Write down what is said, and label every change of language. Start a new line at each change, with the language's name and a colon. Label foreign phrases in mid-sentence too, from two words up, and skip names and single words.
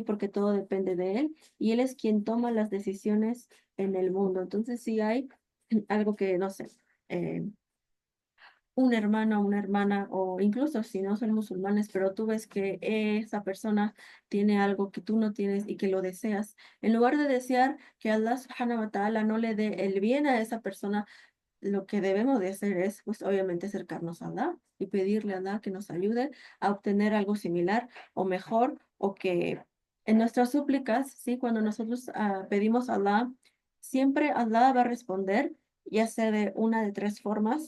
Spanish: Porque todo depende de Él y Él es quien toma las decisiones en el mundo. Entonces, si hay algo que, no sé, eh, un hermano, una hermana, o incluso si no son musulmanes, pero tú ves que esa persona tiene algo que tú no tienes y que lo deseas, en lugar de desear que Allah subhanahu wa ta'ala no le dé el bien a esa persona, lo que debemos de hacer es, pues obviamente acercarnos a Allah y pedirle a Allah que nos ayude a obtener algo similar o mejor, o que en nuestras súplicas, sí, cuando nosotros pedimos a Allah, siempre Allah va a responder, ya sea de una de tres formas.